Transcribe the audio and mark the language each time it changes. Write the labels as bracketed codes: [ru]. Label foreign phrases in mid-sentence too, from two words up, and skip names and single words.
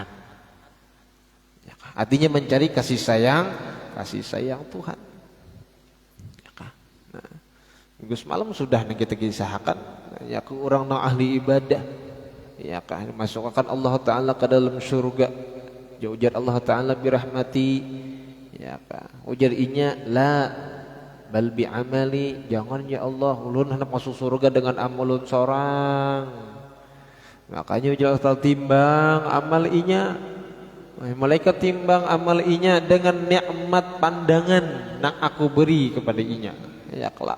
[bjn] Artinya mencari kasih sayang Tuhan. Nah, minggu semalam sudah kita kisahkan ya ke orang yang ahli ibadah. Ya kan, masukkan Allah Ta'ala ke dalam surga. Ujar Allah Ta'ala birahmati ya kan, ujar inya [ar] لا بل بعملي, [bjn] jangan ya Allah ulun hendak masuk surga dengan amalun sorang. Makanya ujar Allah timbang amal inya, malaikat timbang amal inya dengan nikmat pandangan yang aku beri kepada inya ya kelak.